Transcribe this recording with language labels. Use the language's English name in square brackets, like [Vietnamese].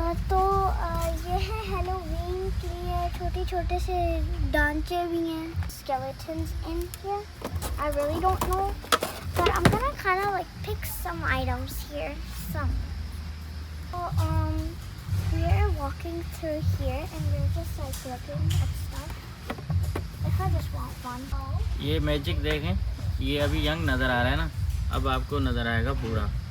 [Hindi] तो ये है हेलोवीन के लिए छोटे छोटे से ढांचे भी हैं, [English] skeletons in here. I really don't know, but I'm gonna kind of like pick some items here. Some. So we're walking through here and we're just like looking at stuff. If I just want one. [Hindi] ये magic देखें, ये अभी young नज़र आ रहा है ना, अब आपको नज़र आएगा बूढ़ा।